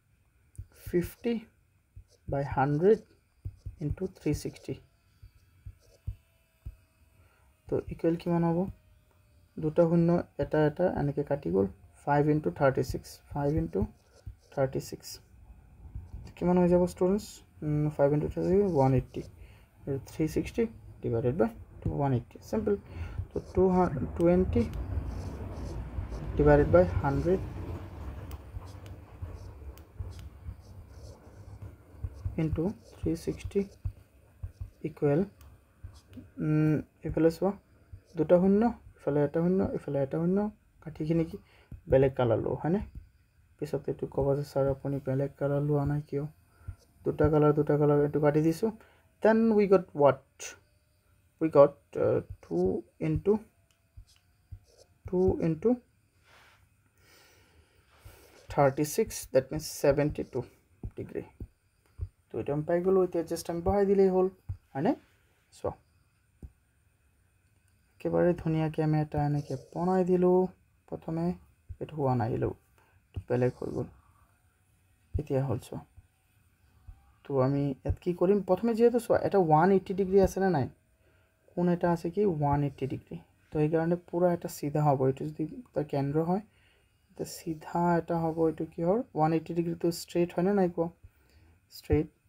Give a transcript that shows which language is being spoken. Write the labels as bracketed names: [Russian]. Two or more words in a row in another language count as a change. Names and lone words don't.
[Assamese] 50/100 × 360 তো ইকুৱেল কিমান হ'ব দুটা শূন্য এটা এনেকৈ কাটি গ'ল 5 × 36 5 × 36 কিমান হৈ যাব ষ্টুডেণ্টছ 5 × 36 180 [English] 360 divided by 180 simple so 220 divided by 100 into 360 equal [Assamese] ইফালে চোৱা দুটা শূন্য ইফালে এটা শূন্য কাঠিখিনি কি বেলেগ কালাৰ লওঁ হয়নে পিছত এইটো ক'ব যে ছাৰ আপুনি বেলেগ কালাৰ লোৱা নাই কিয় দুটা কালাৰ এইটো কাটি দিছোঁ [English] then we got what we got 2 into 36 that means 72 degree [Assamese] তো এটা আমি পাই গ'লো এতিয়া জাষ্ট আমি বহাই দিলেই হ'ল হয়নে চোৱা একেবাৰে ধুনীয়াকৈ আমি এটা এনেকৈ বনাই দিলোঁ প্ৰথমে এইটো হোৱা নাই বেলেগ হৈ গ'ল এতিয়া হ'ল চোৱা তো আমি ইয়াত কি কৰিম প্ৰথমে যিহেতু চোৱা এটা 180 ডিগ্ৰী আছেনে নাই কোন এটা আছে কি 180 ডিগ্ৰী তো সেইকাৰণে পুৰা এটা চিধা হ'ব এইটো যদি তাৰ কেন্দ্ৰ হয় এটা চিধা এটা হ'ব এইটো কি হয় 180 ডিগ্ৰীটো ষ্ট্ৰেইট হয় না নাই কোৱা ষ্ট্ৰেইট